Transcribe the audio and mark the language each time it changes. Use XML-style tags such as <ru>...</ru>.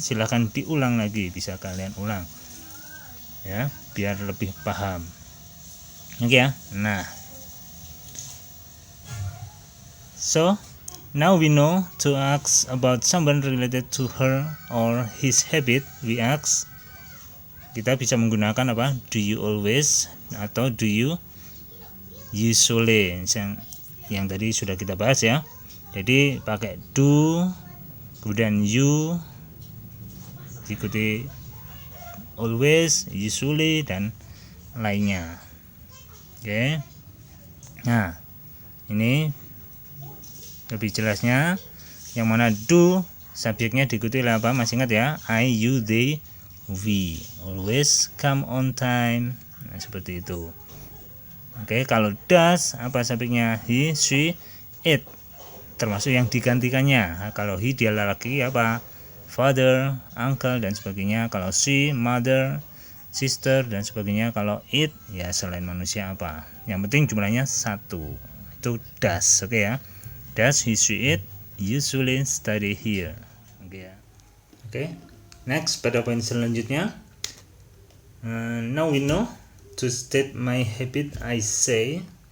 <id>Silahkan diulang lagi, bisa kalian ulang ya biar lebih paham. Oke ya. Nah,</id> <en>so now we know to ask about someone related to her or his habit. We ask,</en> <id>kita bisa menggunakan apa?</id> <en>Do you always</en> <id>atau</id> <en>do you usually</en> <id>yang tadi sudah kita bahas ya. Jadi pakai do, kemudian you diikuti always, usually, dan lainnya. Oke. Nah, ini lebih jelasnya yang mana do subjeknya diikuti oleh apa? Masih ingat ya?</id> <en>I, you, they, we. Always come on time.</en> <id>Nah, seperti itu. Oke, kalau does apa subjeknya? He, she, it. Termasuk yang digantikannya. Nah, kalau he dia laki apa? Father, uncle, dan sebagainya. Kalau she, mother, sister, dan sebagainya. Kalau it, ya selain manusia apa. Yang penting jumlahnya satu. Itu does, oke ya.</id> <en>Does he, she, it usually study here?</en> <id>Oke ya. Oke. Next, pada poin selanjutnya.</id> <en>Now we know to state my habit, I say.</en>